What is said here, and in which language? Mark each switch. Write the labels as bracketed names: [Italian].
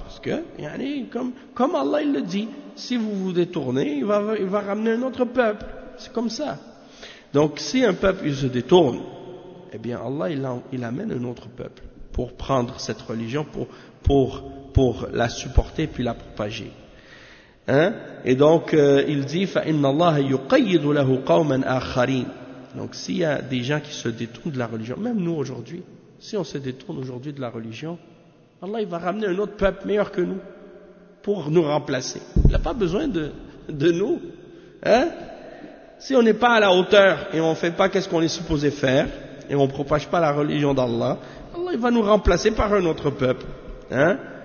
[French] Parce que, comme Allah il le dit, si vous vous détournez, il va ramener un autre peuple. C'est comme ça. Donc, si un peuple il se détourne, eh bien Allah il amène un autre peuple pour prendre cette religion, pour la supporter puis la propager. Hein? Et donc il dit, [Arabic] فَإِنَّ اللَّهَ يُقَيِّدُ لَهُ قَوْمًا آخَرِينَ. [French] Donc, s'il y a des gens qui se détournent de la religion, même nous aujourd'hui, si on se détourne aujourd'hui de la religion, Allah il va ramener un autre peuple meilleur que nous pour nous remplacer. Il n'a pas besoin de nous. Hein? Si on n'est pas à la hauteur et on ne fait pas ce qu'on est supposé faire et on ne propage pas la religion d'Allah, Allah il va nous remplacer par un autre peuple. Hein?